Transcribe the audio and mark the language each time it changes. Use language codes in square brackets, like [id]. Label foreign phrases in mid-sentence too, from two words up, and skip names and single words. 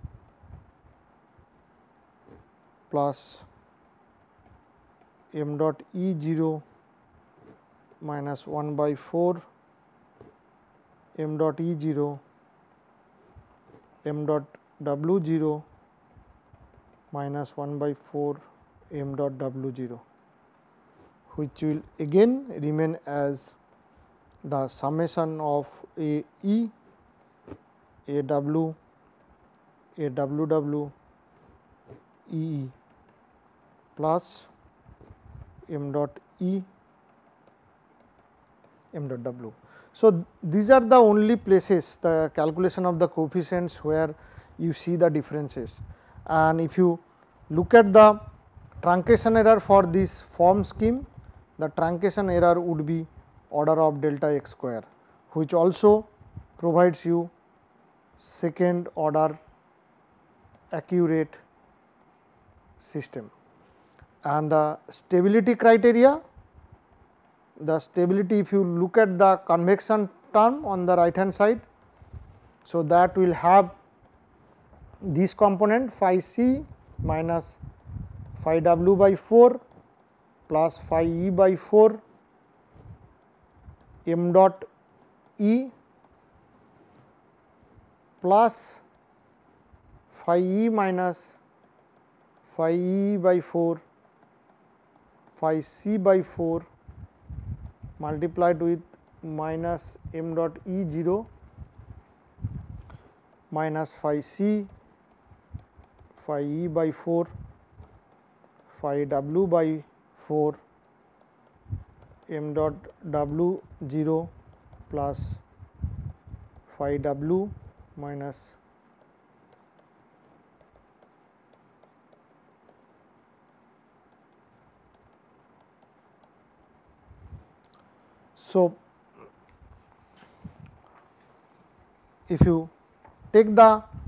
[en] plus m dot E 0 minus 1 by 4 m dot E 0 m dot W 0 minus 1 by 4 m dot W 0, which will again remain as the summation of A e, A w, A w w, E e plus m dot E m dot W. So, these are the only places, the calculation of the coefficients where you see the differences, and if you look at the truncation error for this form scheme, the truncation error would be order of delta x square, which also provides you second order accurate system. And the stability criteria, the stability, if you look at the convection term on the right hand side, so that will have this component phi c minus phi w by 4 plus phi e by 4 m dot E plus phi e minus phi e by 4 phi c by 4 multiplied with minus m dot E 0 minus phi c phi e by 4 phi w by 4 m dot W 0 plus phi w minus so if you take the